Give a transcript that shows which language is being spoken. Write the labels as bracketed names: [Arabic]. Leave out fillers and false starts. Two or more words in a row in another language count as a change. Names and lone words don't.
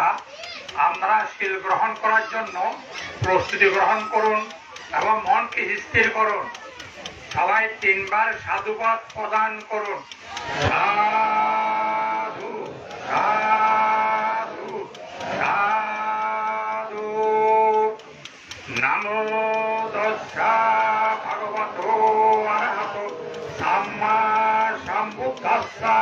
[Bangla] আমরা শীল গ্রহণ করার জন্য প্রস্তুতি গ্রহণ করুন এবং মনকে স্থির করুন। সবাই 3 বার সাধুবাদ প্রদান করুন। সাধু সাধু সাধু। [Pali] নমো তস্যা ভগবতো অরহতো সাম্মা সম্বুদ্ধস্যা।